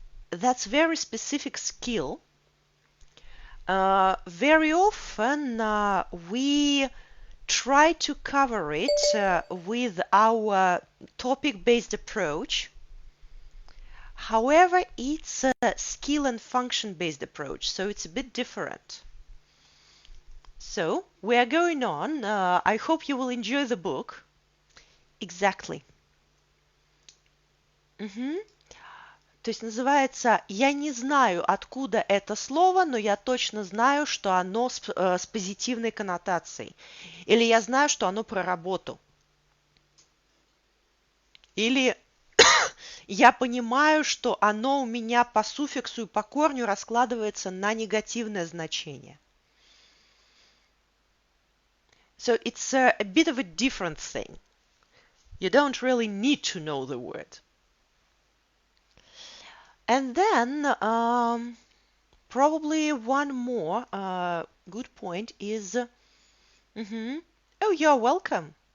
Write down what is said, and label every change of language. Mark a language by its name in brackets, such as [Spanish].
[English] That's very specific skill. Very often we try to cover it with our topic-based approach. However, it's a skill and function-based approach, so it's a bit different. So, we are going on. I hope you will enjoy the book. Exactly. [Russian] То есть называется «Я не знаю, откуда это слово, но я точно знаю, что оно с позитивной коннотацией». Или «Я знаю, что оно про работу». Или «Я понимаю, что оно у меня по суффиксу и по корню раскладывается на негативное значение». [English] So it's a bit of a different thing. You don't really need to know the word. And then probably one more good point is, oh, you're welcome.